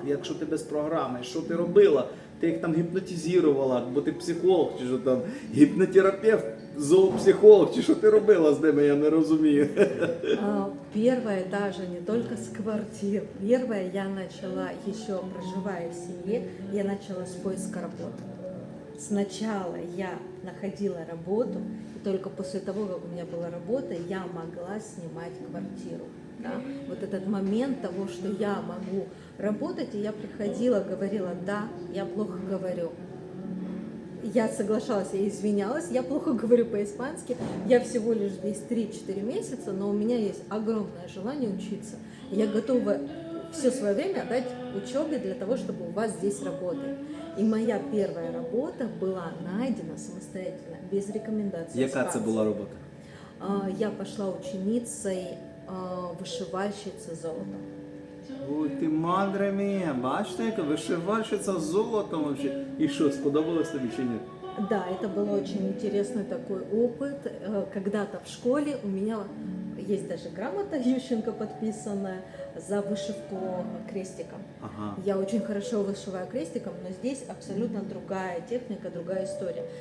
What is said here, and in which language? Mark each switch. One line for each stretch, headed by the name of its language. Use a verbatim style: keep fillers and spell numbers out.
Ukrainian: Якщо ти без програми, що ти робила? Ти їх там гіпнотизувала, бо ти психолог, чи що там гіпнотерапевт, зоопсихолог, чи що ти робила з ними, я не розумію.
Russian: А, Первое даже не только с квартир. Первое я начала, еще проживая в семье, я начала с поиска работы. Сначала я находила работу, и только после того, как у меня была работа, я могла снимать квартиру. Да? Вот этот момент того, что я могу работать, и я приходила, говорила, да, я плохо говорю. Я соглашалась, я извинялась, я плохо говорю по-испански, я всего лишь здесь три-четыре месяца, но у меня есть огромное желание учиться. Я готова все свое время отдать учебе для того, чтобы у вас здесь работать. И моя первая работа была найдена самостоятельно, без рекомендаций
Ukrainian: Яка це
Russian: испанцев.
Ukrainian: була робота?
Russian: А, Я пошла ученицей а, вышивальщицы золота.
Ukrainian: Ой, ти
Spanish: мадре мія,
Ukrainian: бачите, яка вишивальщиця з золотом вообще. І що, сподобалось тобі чи ні?
Russian: Да, это был очень интересный такой опыт. Э, Когда-то в школе у меня есть даже грамота Ющенко подписанная за вышивку крестиком. Ага. Я очень хорошо вышиваю крестиком, но здесь абсолютно другая техника, другая история.